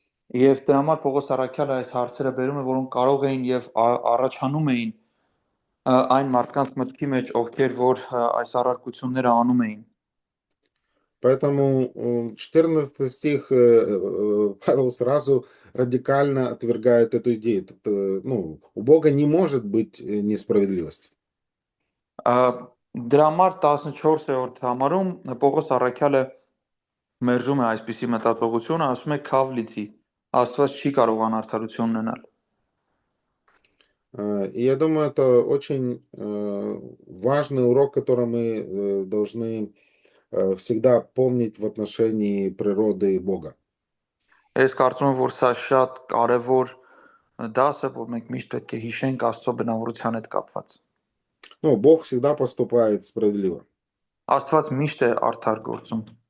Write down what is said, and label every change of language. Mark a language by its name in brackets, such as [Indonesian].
[Armenian] Եվ դրա համար Պողոս առաքյալը այս հարցերը բերում է, որոնք կարող էին եւ առաջանում էին այն մարդկանց մտքի մեջ, ովքեր որ այս առարկությունները անում էին։ [Russian] Поэтому 14 стих Павел сразу радикально отвергает эту идею. У Бога не может быть несправедливости. [Armenian] Դրա համար 14-րդ համարում Պողոս առաքյալը մերժում է այսպիսի մտածողությունը, ասում է քավլիցի, Աստված չի կարող անարդարություն ունենալ։ [Russian] И я думаю, это очень важный урок, который мы должны всегда помнить в отношении природы Бога. [Armenian] Ես կարծում եմ, որ սա շատ կարևոր դաս է, որ մենք միշտ պետք է հիշենք Աստծո բնավորության հետ կապված։ [Russian] Ну, Бог всегда поступает справедливо. [Armenian] Աստված միշտ է արդար գործում։